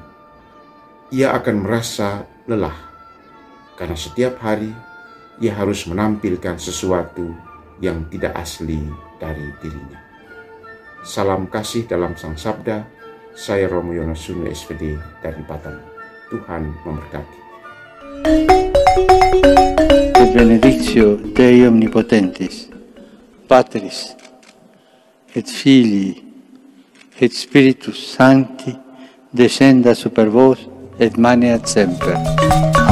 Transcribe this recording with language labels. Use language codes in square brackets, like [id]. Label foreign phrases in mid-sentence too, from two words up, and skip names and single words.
[id] Ia akan merasa lelah karena setiap hari ia harus menampilkan sesuatu yang tidak asli dari dirinya. Salam kasih dalam Sang Sabda. Saya Romo Yonasunyo SPD dari Batam. Tuhan memberkati. [la] Benedictio Dei Omnipotentis, Patris, et Filii, et Spiritus Sancti, descenda super vos et maneat semper.